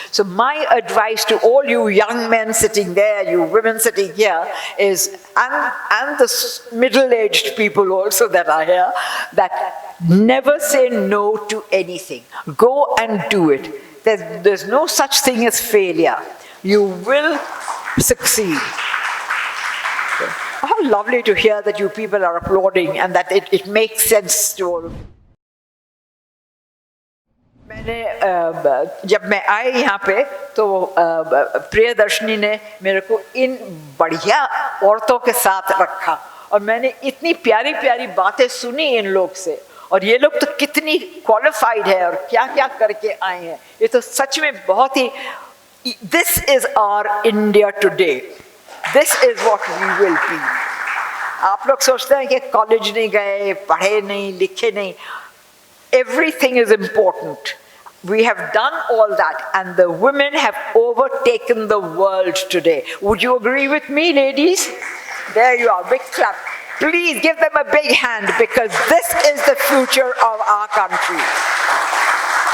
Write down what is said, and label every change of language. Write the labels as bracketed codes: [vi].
[en] So my advice to all you young men sitting there, you women sitting here, is, and the middle-aged people also that are here, that never say no to anything. Go and do it. There's no such thing as failure. You will succeed. How lovely to hear that you people are applauding and that it makes sense to all of you. [hi] जब मैं आई यहाँ पे तो प्रियदर्शनी ने मेरे को इन बढ़िया औरतों के साथ रखा और मैंने इतनी प्यारी प्यारी बातें सुनी इन लोग से और ये लोग तो कितनी क्वालिफाइड है और क्या क्या करके आए हैं ये तो सच में बहुत ही [en] This is our India today. This is what we will be. [hi] आप लोग सोचते हैं कि कॉलेज नहीं गए, पढ़े नहीं, लिखे नहीं. [en] Everything is important. We have done all that, and the women have overtaken the world today. Would you agree with me, ladies? There you are, big clap. Please give them a big hand, because this is the future of our country.